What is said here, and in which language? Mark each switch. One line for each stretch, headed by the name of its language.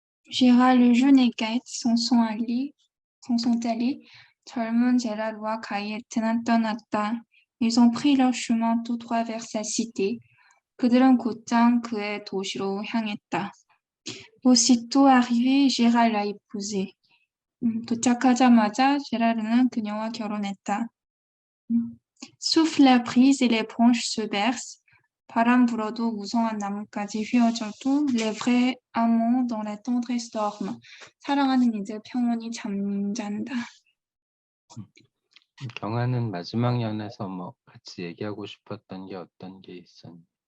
French: Gérard le jeune et Gaët s'en sont allés.
Korean: 젊은 제라르와 가이에트는 떠났다.
French: Ils ont pris leur chemin tout droit vers sa cité.
Korean: 그들은 곧장 그의 도시로 향했다.
French: Aussitôt arrivé, Gérard l'a épousée.
Korean: 도착하자마자 제라르는 그녀와 결혼했다.
French: Souffle la brise et les branches se bercent.
Korean: 바람 불어도 무성한 나뭇가지 휘어져도
French: les vrais amants dans la tendresse dorment.
Korean: 사랑하는 이들 평온히 잠잔다. 경아는 마지막 연에서 같이 얘기하고 싶었던 게 어떤 게 있었니?